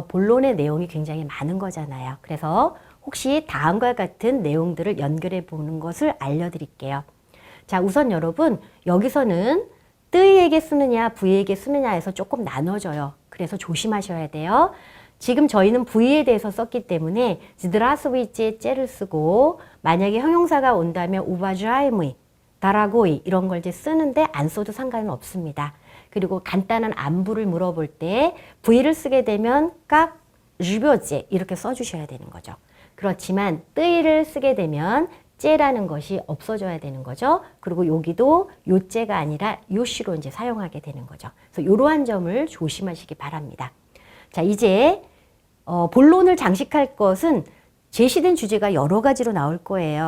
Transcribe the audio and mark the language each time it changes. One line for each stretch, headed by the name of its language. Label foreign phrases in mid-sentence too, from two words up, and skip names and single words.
Korean: 본론의 내용이 굉장히 많은 거잖아요. 그래서 혹시 다음과 같은 내용들을 연결해 보는 것을 알려드릴게요. 자, 우선 여러분 여기서는 뜨이에게 쓰느냐 부이에게 쓰느냐에서 조금 나눠져요. 그래서 조심하셔야 돼요. 지금 저희는 부이에 대해서 썼기 때문에 zdravstvuy째 째를 쓰고 만약에 형용사가 온다면
Russian: уважаемый, дорогой
Korean: 이런 걸 이제 쓰는데 안 써도 상관은 없습니다. 그리고 간단한 안부를 물어볼 때 부이를 쓰게 되면
Russian: как живете
Korean: 이렇게 써주셔야 되는 거죠. 그렇지만 뜨이를 쓰게 되면 째라는 것이 없어져야 되는 거죠. 그리고 여기도 요째가 아니라 요시로 이제 사용하게 되는 거죠. 그래서 이러한 점을 조심하시기 바랍니다. 자, 이제 본론을 장식할 것은 제시된 주제가 여러 가지로 나올 거예요.